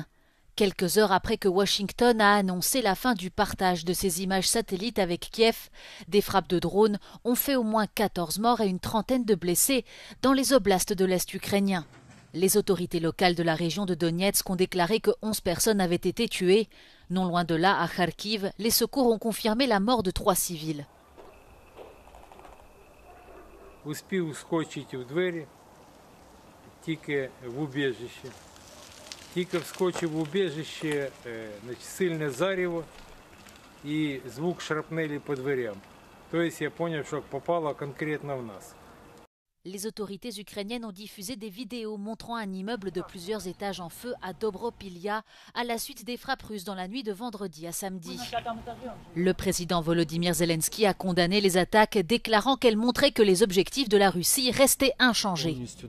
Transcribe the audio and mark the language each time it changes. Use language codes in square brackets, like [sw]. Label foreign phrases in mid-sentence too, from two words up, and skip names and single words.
[fr] Quelques heures après que Washington a annoncé la fin du partage de ses images satellites avec Kiev, des frappes de drones ont fait au moins 14 morts et une trentaine de blessés dans les oblasts de l'Est ukrainien. Les autorités locales de la région de Donetsk ont déclaré que 11 personnes avaient été tuées. Non loin de là, à Kharkiv, les secours ont confirmé la mort de 3 civils. [uk] Успів вскочити в двері, тільки в убіжище. Тільки вскочив в убіжище, сильне зарево і звук шрапнелі по дверям. Тобто я зрозумів, що попало конкретно в нас. [fr] Les autorités ukrainiennes ont diffusé des vidéos montrant un immeuble de plusieurs étages en feu à Dobropilya à la suite des frappes russes dans la nuit de vendredi à samedi. Le président Volodymyr Zelensky a condamné les attaques, déclarant qu'elles montraient que les objectifs de la Russie restaient inchangés.